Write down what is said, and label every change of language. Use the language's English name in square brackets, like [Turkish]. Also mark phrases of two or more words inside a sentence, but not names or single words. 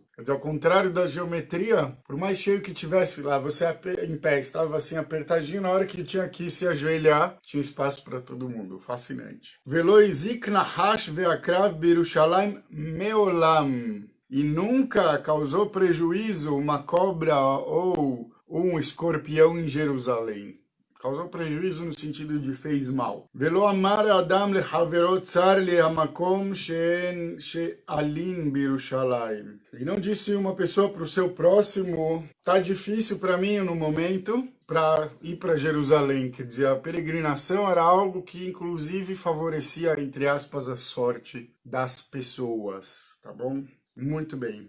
[Portuguese] Quer dizer, ao contrário da geometria, por mais cheio que tivesse lá, você em pé estava assim apertadinho, na hora que tinha que se ajoelhar, tinha espaço para todo mundo. Fascinante. [Hebrew] ולא הזיק נחש ועקרב בירושלים מעולם. [Portuguese] E nunca causou prejuízo uma cobra ou um escorpião em Jerusalém. Causou prejuízo no sentido de fez mal. [Hebrew] ולא אמר אדם לחברו צר לי המקום שאלין בירושלים. [Portuguese] E não disse uma pessoa para o seu próximo, tá difícil para mim no momento para ir para Jerusalém. Quer dizer, a peregrinação era algo que inclusive favorecia, entre aspas, a sorte das pessoas. Tá bom? Muito bem.